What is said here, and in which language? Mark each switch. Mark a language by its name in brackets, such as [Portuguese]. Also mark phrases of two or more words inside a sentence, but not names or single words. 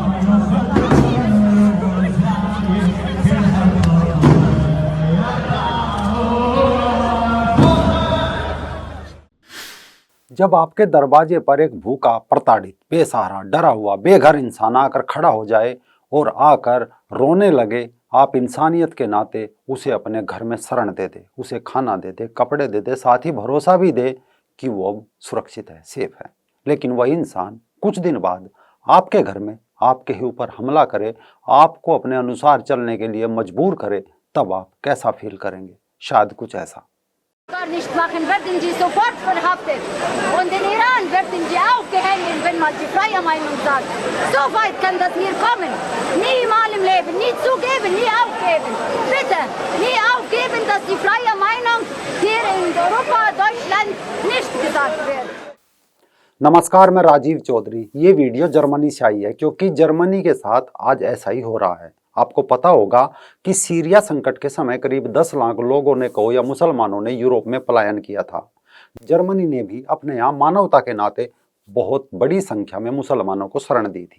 [Hindi] जब आपके दरवाजे पर एक भूखा, प्रताड़ित, बेसहारा, डरा हुआ, बेघर इंसान आकर खड़ा हो जाए और आकर रोने लगे, आप इंसानियत के नाते उसे अपने घर में शरण दे दे, उसे खाना दे दे, कपड़े दे दे, साथ ही भरोसा भी दे कि वो अब सुरक्षित है, सेफ है। लेकिन वही इंसान कुछ दिन बाद आपके घर में आपके ही ऊपर हमला करे, आपको अपने अनुसार चलने के लिए मजबूर करे, तब आप कैसा फील करेंगे? शायद कुछ ऐसा। [German] Gar nicht machen, werden sie sofort verhaftet. Und in Iran werden sie auch gehängt, wenn man die freie Meinung sagt. So weit kann das hier kommen. Niemals im Leben, nie zugeben, nie aufgeben. Bitte, nie aufgeben, dass die freie Meinung hier in Europa, Deutschland nicht gesagt wird. [Hindi] नमस्कार, मैं राजीव चौधरी। ये वीडियो जर्मनी से आई है क्योंकि जर्मनी के साथ आज ऐसा ही हो रहा है। आपको पता होगा कि सीरिया संकट के समय करीब 10 लाख लोगों ने को या मुसलमानों ने यूरोप में पलायन किया था। जर्मनी ने भी अपने यहाँ मानवता के नाते बहुत बड़ी संख्या में मुसलमानों को शरण दी थी।